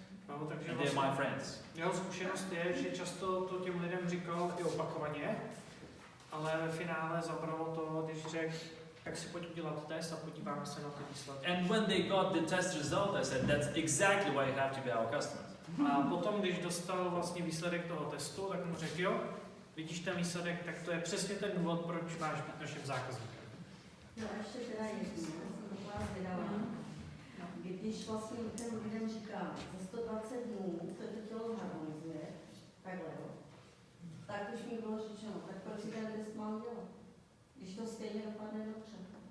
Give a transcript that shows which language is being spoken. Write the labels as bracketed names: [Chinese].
[Czech] No, takže [English] And they're my friends. [Czech] Jeho zkušenost je, že často to těm lidem říkal i opakovaně, ale ve finále zabralo to, když řekl, tak si pojď udělat test a podíváme se na ty výsledky. [English] And when they got the test result, I said, that's exactly why you have to be our customer. [Czech] A potom, když dostal vlastně výsledek toho testu, tak mu řekl, jo, vidíš ten výsledek, tak to je přesně ten důvod, proč máš být naším zákazníkem. No a ještě teda jednu, jsem taková zvědavá. Když vlastně těm lidem říkám, za 120 dnů se to tělo harmonizuje, takhle jo, tak už mi bylo řečeno, tak proč si ten test mám dělat, když to stejně dopadne dobře.